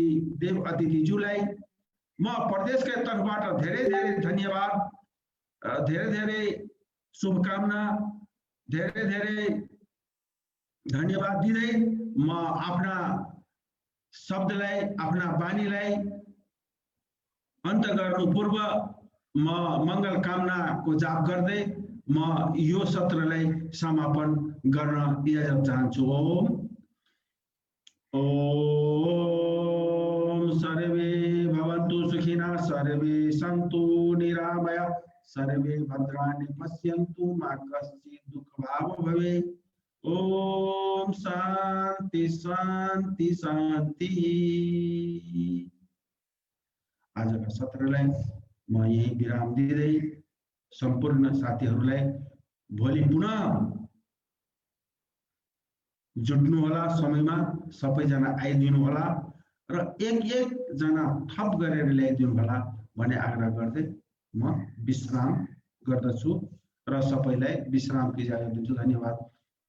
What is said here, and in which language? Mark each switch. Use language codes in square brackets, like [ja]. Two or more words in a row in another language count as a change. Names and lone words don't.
[ne] देव अतिथिज्यूलाई म प्रदेशकै तर्फबाट धेरै धेरै धन्यवाद, धेरै धेरै शुभकामना, धेरै धेरै धन्यवाद दिँदै म आफ्ना शब्दलाई आफ्ना बानीलाई अन्त गर्नु पूर्व म मङ्गल कामनाको जाप गर्दै म यो सत्रलाई समापन गर्न इजाजत चाहन्छु। [sa] ओम ओम सर्वे भवन्तु सुखिनः, सर्वे सन्तु निरामया, सर्वे भद्राणि पश्यन्तु, मा कश्चित् दुःखभाग् भवेत्। ओम शान्ति शान्ति शान्ति। [ne] आजका सत्रलाई म यही विराम दिँदै सम्पूर्ण साथीहरूलाई भोलि पुनः जुट्नु होला, समयमा सबैजना आइदिनु होला र एक जना थप गरेर ल्याइदिनु होला भन्ने आग्रह गर्दै म विश्राम गर्दछु र सबैलाई विश्रामको इजाजत दिन्छु।